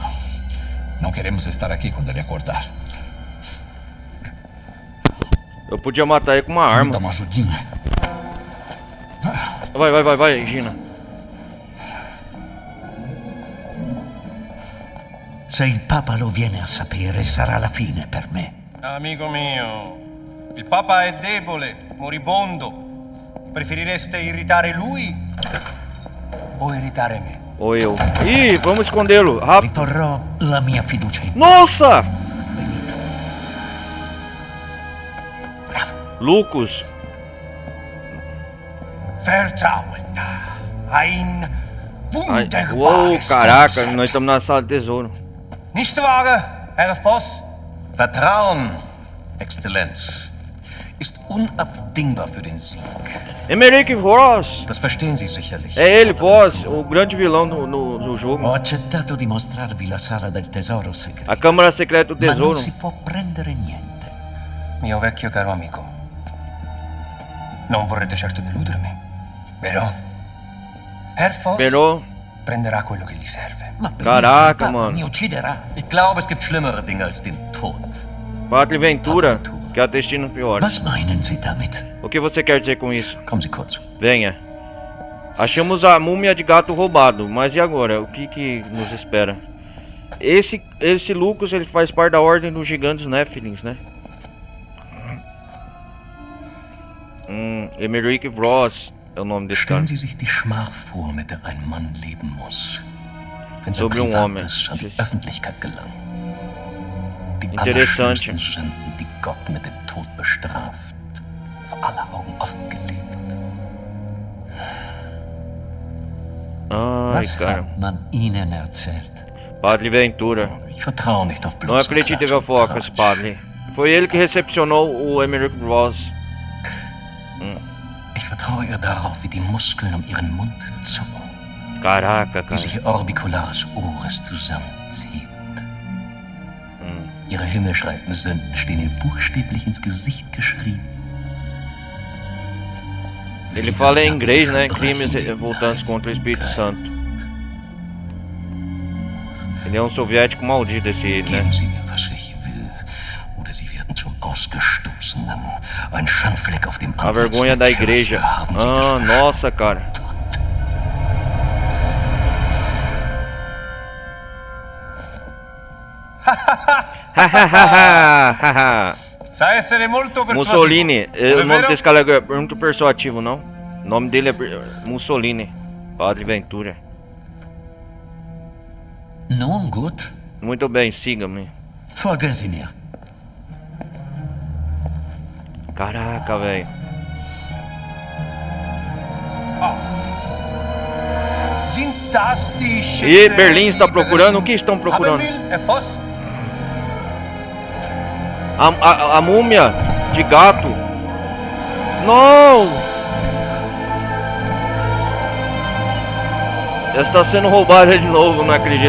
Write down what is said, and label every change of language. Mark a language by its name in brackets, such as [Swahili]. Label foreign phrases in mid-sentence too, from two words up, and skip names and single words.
[Portuguese] Não queremos estar aqui quando ele acordar. Eu podia matar ele com uma Me dá arma. uma ajudinha. Vai, Gina. [Italian] Se il Papa lo viene a sapere, sarà la fine per me. Amico mio, il Papa è debole, moribondo. Preferireste irritare lui o irritare me? [Portuguese] Ou eu. Ih, vamos escondê-lo. Rápido. [Italian] Riporrò la mia fiducia in [Portuguese] Nossa! [Italian] Benito. [Portuguese] Lucas. [German] Vertrauen. Ein [Portuguese] Ai, [German] wunderbares [Portuguese] uou, caraca, [German] Konzept. [Portuguese] nós estamos na sala de tesouro. [German] Nicht wahr, Herr Voss? Vertrauen, Exzellenz, ist unabdingbar für den Sieg. Emerick Voss. Das verstehen Sie sicherlich. [Portuguese] É ele, Voss, o grande vilão no jogo. [Italian] Ho accettato di mostrarvi la sala del tesoro segreto. [Portuguese] A Câmara Secreta do [Italian] Ma non [Portuguese] Tesouro. [Italian] si può prendere niente. Mio vecchio caro amico, Non vorrete certo deludermi, vero? [German] Herr Voss [Italian] Però, prenderà quello che gli serve. Ma per [Portuguese] Caraca, [Italian] il Papa [Portuguese] mano. [Italian] mi ucciderà. [German] Ich glaube, es gibt schlimmere Dinge als den Tod. [Portuguese] Padre Ventura, que há destinos piores. [German] Was meinen Sie damit? [Portuguese] O que você quer dizer com isso? [German] Kommen Sie kurz. [Portuguese] Venha. Achamos a múmia de gato roubado, mas e agora? O que nos espera? Esse Lucas, ele faz parte da ordem dos gigantes Nephilims, né? Emerick Ross é o nome desse cara. [German] Stellen Sie sich die Schmach vor, mit der ein Mann leben muss, wenn sein [Portuguese] Sobre homem. [German] Privates an die Öffentlichkeit gelangt. Die [Portuguese] Interessante. [German] allerschlimmsten Sünden, die Gott mit dem Tod bestraft, vor aller Augen offengelegt. [Portuguese] Ai, [German] Was [Portuguese] cara. [German] hat man Ihnen erzählt? Padre Ventura. Ich vertraue nicht auf [Portuguese] Não [German] bloßen [Portuguese] acredite [German] Klatsch [Portuguese] em [German] und [Portuguese] foco esse [German] Tratsch. [Portuguese] padre. Foi ele que recepcionou o Emerick Ross. [German] Ich vertraue ihr darauf, wie die Muskeln um ihren Mund zucken, [Portuguese] Caraca, [German] wie [Portuguese] cara. [German] sich ihr orbiculares Oris zusammenzieht. Ihre himmelschreienden Sünden stehen ihr buchstäblich ins Gesicht geschrieben. [Portuguese] Ele fala em inglês, né? Crimes voltantes contra o Espírito Santo. Ele é um soviético maldito, esse, né? [German] Geben Sie mir, was ich will, oder Sie werden zum Ausgestoßenen. Ein Schandfleck auf dem [Portuguese] A [German] Antlitz [Portuguese] vergonha [German] der [Portuguese] da [German] Kirche. [Portuguese] igreja. [German] Haben Sie das [Portuguese] Ah, [German] verstanden? [Portuguese] nossa, cara. [Italian] Sa essere molto persuasivo. Mussolini, Non è [Portuguese] o nome [Italian] vero? [Portuguese] desse cara é muito persuasivo, não? O nome dele é Mussolini. Padre Ventura. [German] Nun gut, [Portuguese] Muito bem, siga-me. [German] folgen Sie mir. [Portuguese] Caraca, velho. [German] Sind das die [Portuguese] E [German] Schätze, [Portuguese] Berlim está [German] die [Portuguese] procurando? O [German] Berlin [Portuguese] que estão procurando? [German] haben will, Herr Voss? [Portuguese] A múmia de gato. Não! Ela está sendo roubada de novo, não acredito.